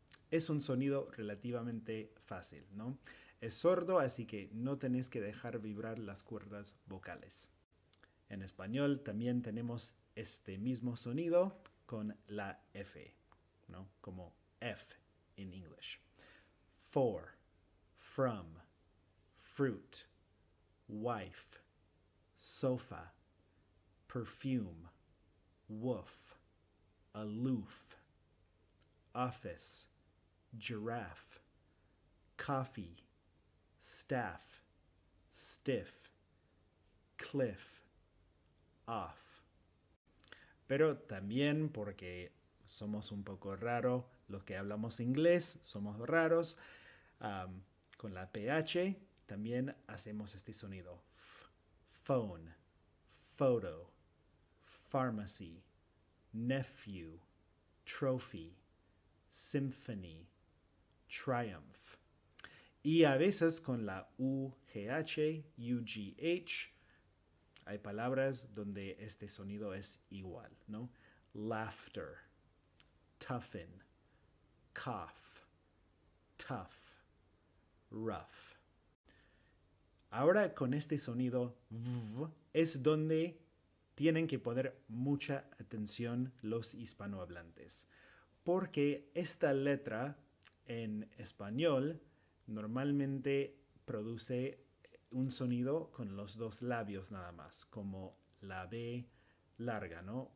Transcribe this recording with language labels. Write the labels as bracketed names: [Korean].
[Spanish] Es un sonido relativamente fácil, ¿no? Es sordo, así que no tenés que dejar vibrar las cuerdas vocales. En español también tenemos este mismo sonido con la F, ¿no? Como F [English] in English. For, from, fruit, wife, sofa, perfume, woof, aloof, office, giraffe, coffee, staff, stiff, cliff, off. [Spanish] Pero también porque somos un poco raros, los que hablamos inglés somos raros, con la PH también hacemos este sonido. [English] Phone, photo, pharmacy, nephew, trophy, symphony, triumph. [Spanish] Y a veces con la UGH, UGH, hay palabras donde este sonido es igual, ¿no? [English] Laughter, toughen, cough, tough, rough. [Spanish] Ahora con este sonido v es donde tienen que poner mucha atención los hispanohablantes, porque esta letra en español normalmente produce un sonido con los dos labios nada más, como la B larga, ¿no?